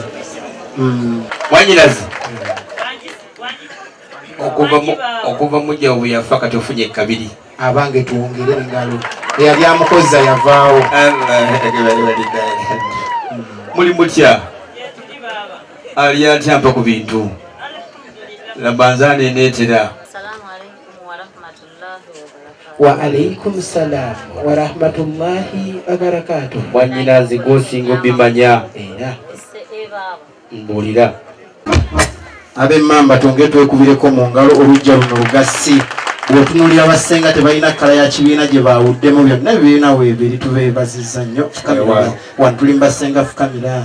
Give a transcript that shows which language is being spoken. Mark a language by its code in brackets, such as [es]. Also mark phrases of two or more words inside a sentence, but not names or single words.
[lg] wanyirazi okuva mujja obu yafa kati ofunye kabiri abange tuwongere engalo eyali amukozza yavaawo. muli mutya ali atyampa ku bintu labanzana eneetera. [ar] وعليكم السلام ورحمة الله وبركاته. [lg] Wanyinazi gwosinga obimanya mbuulira ab'emmamba twongere twekubireko mu ngalo olujja luno lugasi. Bw'otunuulira abasenga tebalina kkala ya kibiina gye baawuddemu byonna ebibiina weebiri tubeebazizza nnyo fukamira wano tuli mu basenga fukamira